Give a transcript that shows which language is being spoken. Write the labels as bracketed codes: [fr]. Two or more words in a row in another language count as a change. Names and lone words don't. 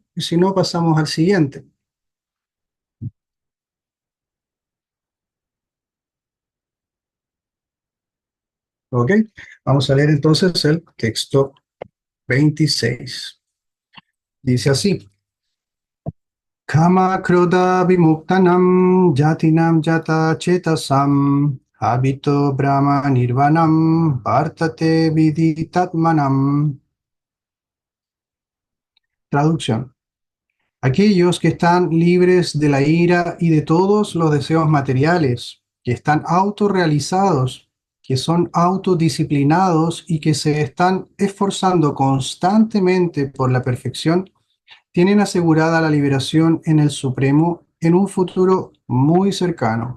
[es] Y si no, pasamos al siguiente. Ok, vamos a leer entonces el texto 26. Dice así. [sa] Kama krodha vimuktanam jatinam jata chetasam habito brahma nirvanam vartate viditatmanam. [es] Traducción. Aquellos que están libres de la ira y de todos los deseos materiales, que están autorrealizados, que son autodisciplinados y que se están esforzando constantemente por la perfección, tienen asegurada la liberación en el Supremo en un futuro muy cercano.